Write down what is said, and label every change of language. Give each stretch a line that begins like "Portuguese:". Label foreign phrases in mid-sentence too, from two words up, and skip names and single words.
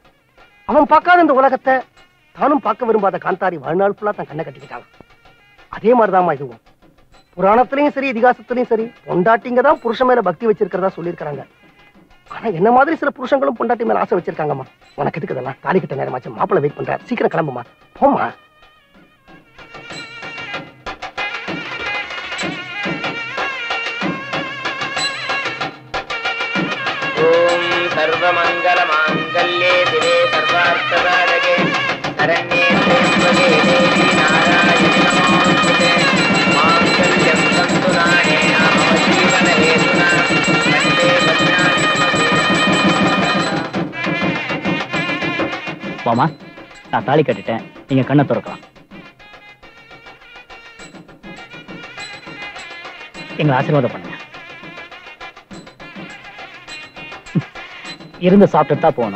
Tamil: அவன் பார்க்காத இந்த உலகத்தை தானும் பார்க்க விரும்பாத காந்தாரி வாழ்நாள் ஃபுல்லா தான் கண்ணை கட்டிக்கிட்டான். அதே மாதிரிதாம்மா இதுவும். புராணத்திலையும் சரி இதிகாசத்திலையும் சரி பொண்டாட்டிங்க தான் புருஷன் மேல பக்தி வச்சிருக்கிறதா சொல்லியிருக்காங்க. ஆனா என்ன மாதிரி சில புருஷங்களும் பொண்டாட்டி மேல ஆசை வச்சிருக்காங்கம்மா. உனக்கு எதுக்கு இதெல்லாம்? தாலி கட்ட நேரமாச்சு, மாப்பிள்ளை வெயிட் பண்ற, சீக்கிரம் கிளம்புமா, போமா.
Sanskrit: सर्वमंगल मांगल्ये दिवे सर्वार्थसाधके शरण्ये त्र्यंबके देवी नारायणि नमोस्तुते मांगल्यं तन्तु नानेन मम जीवन हेतुना वन्दे भद्राणि
Tamil: வாமா, நான் தாலி கட்டிட்டேன், நீங்க கண்ணை திறக்கலாம். எங்களை ஆசீர்வாதம் பண்ணுங்க. இருந்து சாப்பிட்டு தான் போகணும்.